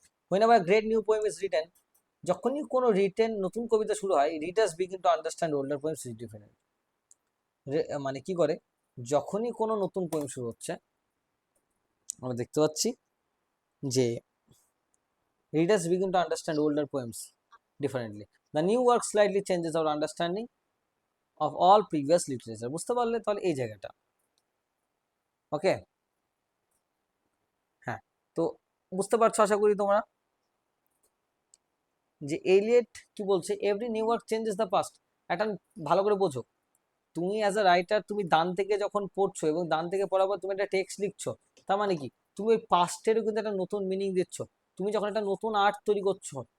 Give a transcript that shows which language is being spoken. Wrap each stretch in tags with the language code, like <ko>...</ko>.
<en>whenever a great new poem is written,</en> <bn>যখনই কোনো written নতুন কবিতা শুরু হয়,</bn> <en>Readers begin to understand older poems different.</en> <bn>মানে কি করে? যখনই কোনো নতুন পোয়েম শুরু হচ্ছে, আমরা দেখতে পাচ্ছি যে</bn> <en>readers begin to understand older poems differently. The new work slightly changes our understanding of all previous literature.</en> <bn>বুঝতে পারলে তাহলে এই জায়গাটা? ওকে, হ্যাঁ, তো বুঝতে পারছো আশা করি তোমরা যে এলিয়ট কি বলছে,</bn> <en>Every new work changes the past.</en> <bn>একটা ভালো করে বোঝো, তুমি অ্যাজ আ রাইটার তুমি দান থেকে যখন পড়ছো এবং দান থেকে পড়ার পর তুমি একটা টেক্সট লিখছো, তার মানে কি তুমি ওই পাস্টেরও কিন্তু একটা নতুন মিনিং দিচ্ছ। তুমি যখন একটা নতুন আর্ট তৈরি করছো,</bn>